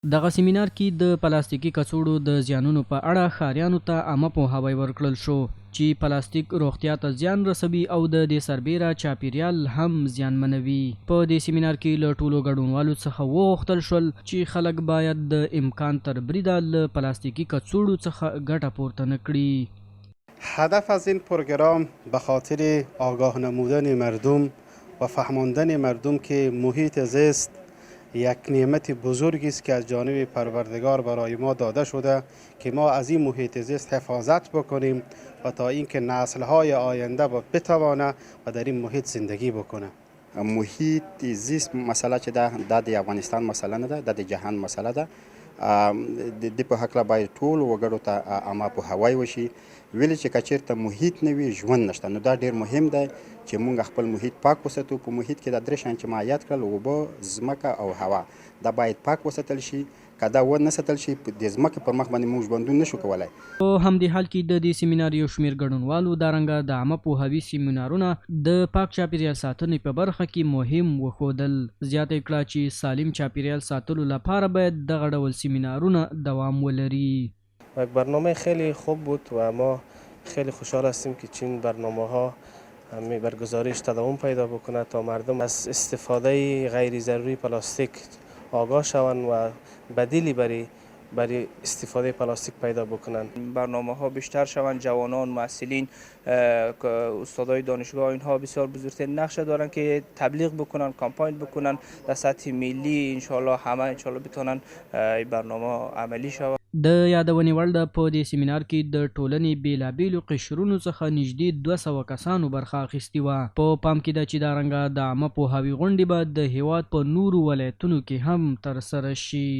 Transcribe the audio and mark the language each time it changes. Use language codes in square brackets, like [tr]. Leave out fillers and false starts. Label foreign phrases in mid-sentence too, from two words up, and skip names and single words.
[ps] دغه سیمینار کې د پلاستیکي کڅوړو د زیانونو په اړه ښاریانو ته عامه پوهاوی ورکړل شو چې پلاستیک روغتیا ته زیان رسوي او د دې سربیره چاپیریال هم زیانمنوي. په دې سیمینار کې له ټولو ګډونوالو څخه وغوښتل شول چې خلک باید د امکان تر بریده له پلاستیکي کڅوړو څخه ګټه پورته نه کړي. [fa] هدف از این پروگرام به خاطر آگاه نمودن مردم و فهماندن مردم که محیط زیست یک نعمت بزرگی است که از جانب پروردگار برای ما داده شده که ما از این محیط زیست حفاظت بکنیم و تا اینکه نسل‌های آینده بتوانه و در این محیط زندگی بکنه. [ps] محیط زیست مسئله چې ده د افغانستان مسئله نه ده، د جهان مسئله ده. د په هکله باید ټول وګړو ته عامه پوهاوی وشي. ویلې چې که چېرته محیط نه وي ژوند نشته، نو دا ډېر مهم دی چې موږ خپل محیط پاک وساتو. په محیط کې د درې شیان چې ما یاد کړل، اوبه، ځمکه او هوا، دا باید پاک وساتل شي. که دا ونه ساتل شي، د ځمکې پر مخ باندې موږ ژوندون نشو کولی. په همدې حال کې د دې سیمینار یو شمېر ګډونوالو دارنګه د عامه پوهاوي سیمینارونه د پاک چاپیریال ساتنې په برخه کې مهم وښودل. زیاته یې کړه چې سالم چاپیریال ساتلو لپاره باید دغه ډول سیمینارونه دوام ولري. [fa] یک برنامه خیلی خوب بود و ما خیلی خوشحال هستیم که چین برنامه ها همه برگزاریش تداوم پیدا بکنه تا مردم از استفاده غیر ضروری پلاستیک آگاه شوند و بدیلی برای استفاده پلاستیک پیدا بکنن. برنامه ها بیشتر شوند، جوانان، محصلین، استادای دانشگاه، اینها بسیار بزرگترین نقش دارن که تبلیغ بکنن، کامپاین بکنن در سطح ملی. انشالله همه انشالله بتونن این برنامه عملی شود. [ps] د یادونې وړ ده په دې سیمینار کې د ټولنې بیلابیلو قشرونو څخه نږدې 200 کسانو برخه اخیستې وه. په پام کې ده چې دارنګه د عامه پوهاوي غونډې به د هیواد په نورو ولایتونو کې هم ترسره شي.